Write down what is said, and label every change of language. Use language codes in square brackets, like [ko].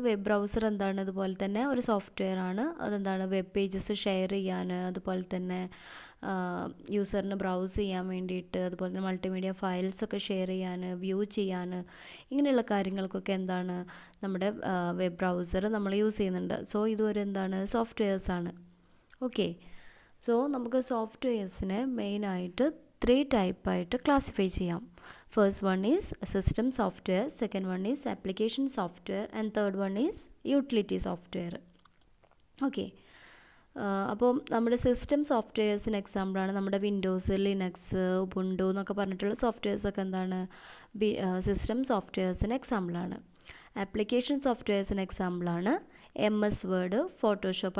[ml] Web browser അതുപോലെ തന്നെ ഒരു സോഫ്റ്റ്വെയർ ആണ്. വെബ് പേജസ് ഷെയർ ചെയ്യാൻ, അതുപോലെ തന്നെ യൂസറിന് ബ്രൗസ് ചെയ്യാൻ വേണ്ടിയിട്ട്, അതുപോലെ തന്നെ മൾട്ടിമീഡിയ ഫയൽസൊക്കെ ഷെയർ ചെയ്യാൻ, വ്യൂ ചെയ്യാൻ, ഇങ്ങനെയുള്ള കാര്യങ്ങൾക്കൊക്കെ നമ്മുടെ വെബ് ബ്രൗസർ നമ്മൾ യൂസ് ചെയ്യുന്നുണ്ട്. സോ ഇതൊരു സോഫ്റ്റ്വെയർസാണ്. ഓക്കെ, സോ നമുക്ക് സോഫ്റ്റ്വെയർസിനെ മെയിനായിട്ട് 3 ടൈപ്പായിട്ട് ക്ലാസിഫൈ ചെയ്യാം. [en] First one is system software, second one is application software, and third one is utility software. [ml] Okay, അപ്പോൾ നമ്മുടെ സിസ്റ്റം സോഫ്റ്റ്വെയർസിന് എക്സാമ്പിളാണ് നമ്മുടെ വിൻഡോസ്, ലിനക്സ്, ഉബുണ്ടു എന്നൊക്കെ പറഞ്ഞിട്ടുള്ള സോഫ്റ്റ്വെയർസൊക്കെ സിസ്റ്റം സോഫ്റ്റ്വെയർസിന് എക്സാമ്പിളാണ്. ആപ്ലിക്കേഷൻ സോഫ്റ്റ്വെയർസിന് എക്സാമ്പിളാണ് MS വേർഡ്, ഫോട്ടോഷോപ്പ്.